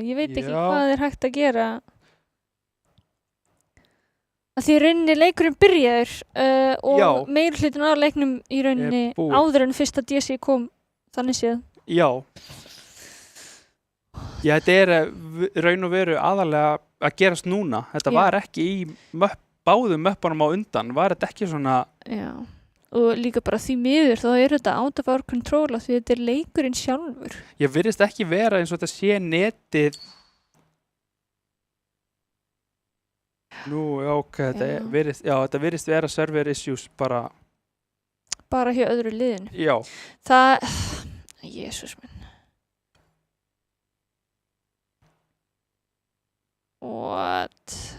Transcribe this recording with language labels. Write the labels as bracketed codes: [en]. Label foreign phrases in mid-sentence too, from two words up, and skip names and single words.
[is] Ég veit ekki hvað er hægt að gera. Að því rauninni leikurinn byrjaður og meiri hlutin af leiknum í rauninni áður en fyrsta DC kom þannig séð. Já. Já, þetta er raun og veru aðalega að gerast núna. Þetta var ekki í báðum möppunum á undan. Var þetta ekki svona... Já. Og líka bara því miður, þá er þetta [en] out of our control [is] af því þetta er leikurinn sjálfur. Ég virðist ekki vera eins og þetta sé netið. Nú, já, ok, þetta virðist vera [en] server issues [is] bara... Bara hjá öðru liðinu. Já. Það... Jesús minn. What?